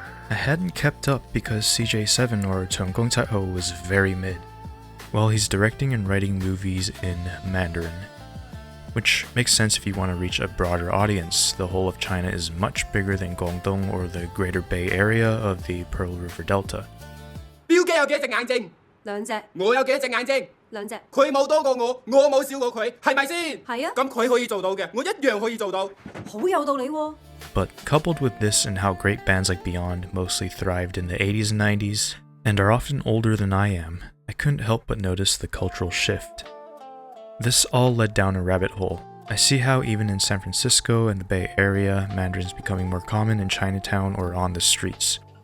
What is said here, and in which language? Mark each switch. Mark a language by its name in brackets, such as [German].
[English] I hadn't kept up because CJ7 or Cheung Gong Tat Ho was very mid, while he's directing and writing movies in Mandarin. Which makes sense if you want to reach a broader audience. The whole of China is much bigger than Guangdong or the Greater Bay Area of the Pearl River Delta. [Cantonese] 標機有幾隻眼睛？兩隻。我有幾隻眼睛？兩隻。佢冇多過我，我冇少過佢，係咪先？係啊。咁佢可以做到嘅，我一樣可以做到。好有道理喎。 [English] But coupled with this and how great bands like Beyond mostly thrived in the 80s and 90s, and are often older than I am, I couldn't help but notice the cultural shift. This all led down a rabbit hole. I see how even in San Francisco and the Bay Area, Mandarin's becoming more common in Chinatown or on the streets.